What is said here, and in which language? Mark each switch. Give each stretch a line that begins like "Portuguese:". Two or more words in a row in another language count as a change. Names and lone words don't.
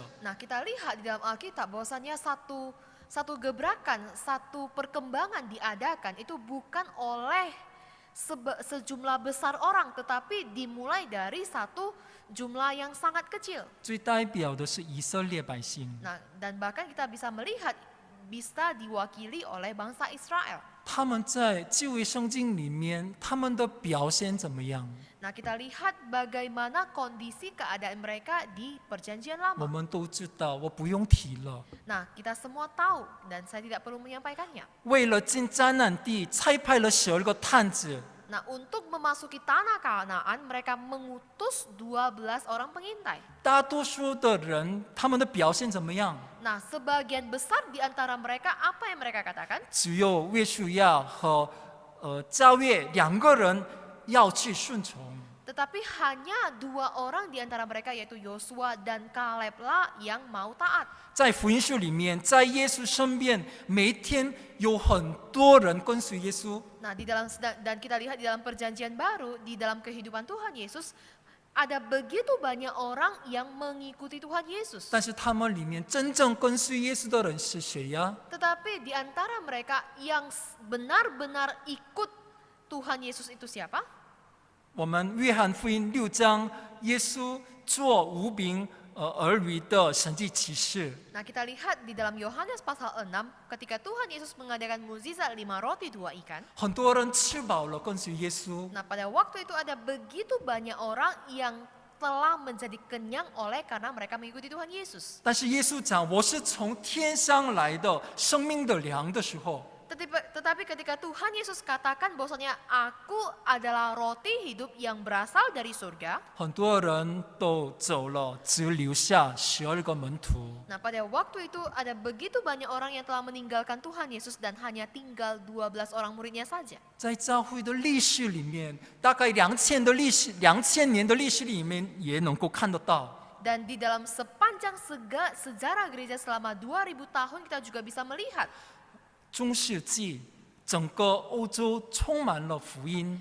Indonesian: Nah, kita lihat di dalam Alkitab bahwasanya satu gebrakan, satu perkembangan diadakan itu bukan oleh sejumlah besar orang, tetapi dimulai dari satu jumlah yang sangat kecil.
Chinese: 最代表的是以色列百姓，
Indonesian: Nah, dan bahkan kita bisa melihat bisa diwakili oleh bangsa Israel.
Chinese: 他们在旧约圣经里面，他们的表现怎么样？
Indonesian: Nah, kita lihat bagaimana kondisi keadaan mereka di Perjanjian
Chinese: 我
Indonesian: Lama.
Chinese: 们都知道，我不用提了。
Indonesian: Nah, kita semua tahu dan saya tidak perlu menyampaikannya.
Chinese: 为了进迦南地，差派了12个探子，
Indonesian: Nah, untuk memasuki tanah Kanaan, mereka mengutus 12 orang pengintai.
Chinese: 大多数的人他们的表现怎么样？
Indonesian: Nah, sebagian besar di antara mereka, apa yang mereka katakan?
Chinese: 只有约书亚和加略2个人要去顺从。
Indonesian: Tetapi hanya 2 orang di antara mereka yaitu Yosua dan Kaleb lah yang mau taat.
Chinese: 在福音书里面，在耶稣身边，每一天有很多人跟随耶稣。
Indonesian: Nah, dan kita lihat di dalam perjanjian baru, di dalam kehidupan Tuhan Yesus, ada begitu banyak orang yang mengikuti Tuhan Yesus.
Chinese: 但是他们里面真正跟随耶稣的人是谁呀？
Indonesian: Tetapi di antara mereka yang benar-benar ikut Tuhan Yesus itu siapa?
Chinese: 我们约翰福音6章，耶稣做无饼儿女的神迹奇事。
Indonesian: Nah, kita lihat di dalam Yohanes pasal 6, ketika Tuhan Yesus mengadakan mukjizat 5 roti 2 ikan.
Chinese: 很多人吃饱了跟随耶稣，
Indonesian: Nah, pada waktu itu ada begitu banyak orang yang telah menjadi kenyang oleh karena mereka mengikuti Tuhan Yesus.
Chinese: 但是耶稣讲我是从天上来的生命的粮的时候，
Indonesian: Tetapi ketika Tuhan Yesus katakan bahwasanya aku adalah roti hidup yang berasal dari surga.
Chinese: 很多人都走了，只留下12个门徒。
Indonesian: Nah, pada waktu itu ada begitu banyak orang yang telah meninggalkan Tuhan Yesus dan hanya tinggal 12 orang muridnya saja.
Chinese: 在教会的历史里面，大概2000年的历史里面也能够看得到。
Indonesian: Dan di dalam sepanjang sejarah gereja selama 2000 tahun kita juga bisa melihat
Chinese: 中世纪，整个欧洲充满了福音，